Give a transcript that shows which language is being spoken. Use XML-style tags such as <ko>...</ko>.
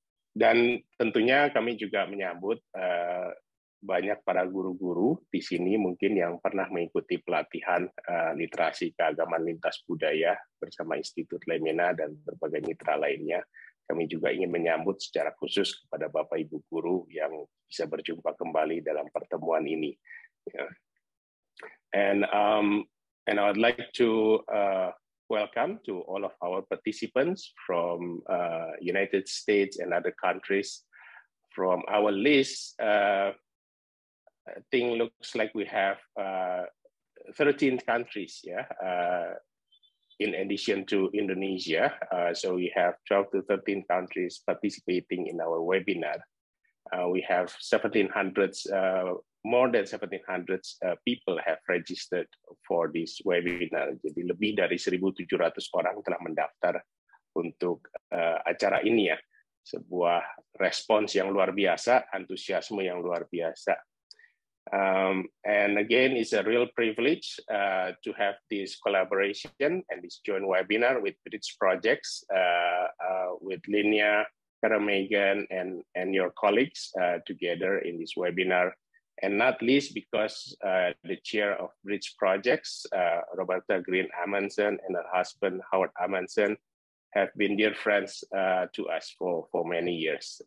<id>Dan tentunya kami juga menyambut banyak para guru-guru di sini mungkin yang pernah mengikuti pelatihan literasi keagamaan lintas budaya bersama Institut Lamena dan berbagai mitra lainnya. Kami juga ingin menyambut secara khusus kepada Bapak Ibu guru yang bisa berjumpa kembali dalam pertemuan ini.</id> <en>And I would like to welcome to all of our participants from United States and other countries. From our list, I think looks like we have 13 countries, yeah, in addition to Indonesia. So we have 12 to 13 countries participating in our webinar. We have 1,700, more than 1,700 people have registered for this webinar.</en> <id>Jadi lebih dari 1.700 orang telah mendaftar untuk acara ini ya. Sebuah respons yang luar biasa, antusiasme yang luar biasa.</id> <en>And again, it's a real privilege to have this collaboration and this joint webinar with Bridge Projects, with Linia, Megan, and your colleagues together in this webinar. And not least because the chair of Bridge Projects, Roberta Green Amundsen, and her husband, Howard Amundsen, have been dear friends to us for many years.</en>